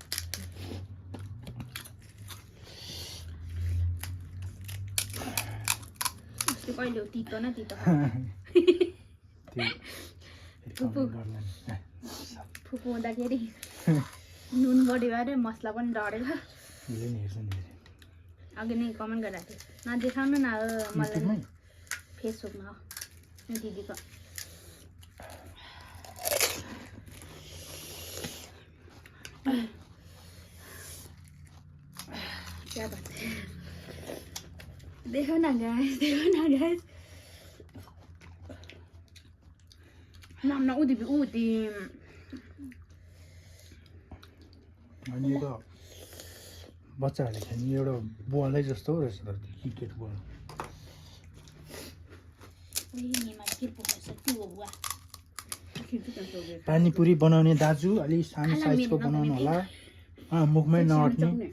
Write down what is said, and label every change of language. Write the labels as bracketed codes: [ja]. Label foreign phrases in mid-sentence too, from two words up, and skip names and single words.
[ne] अस्ति कहिले हो तितो न तितो फुपू हुँदाखेरि नुन बढी भएर मसला पनि डढेछ उसले नि हेर्छ नि अघि नै कमेन्ट गरिरहेको थियो नदेखाउनु न मलाई फेसबुकमा हो दिदीको [hi] क्या बात है देखो ना गाइस [ne] नाम न उदी अनि यो त बच्चाहरूले खेल्ने एउटा बलै जस्तो रहेछ त क्रिकेट बल पानीपुरी बनाउने दाजु अलि सानो साइजको बनाउनु होला मुखमै नअट्ने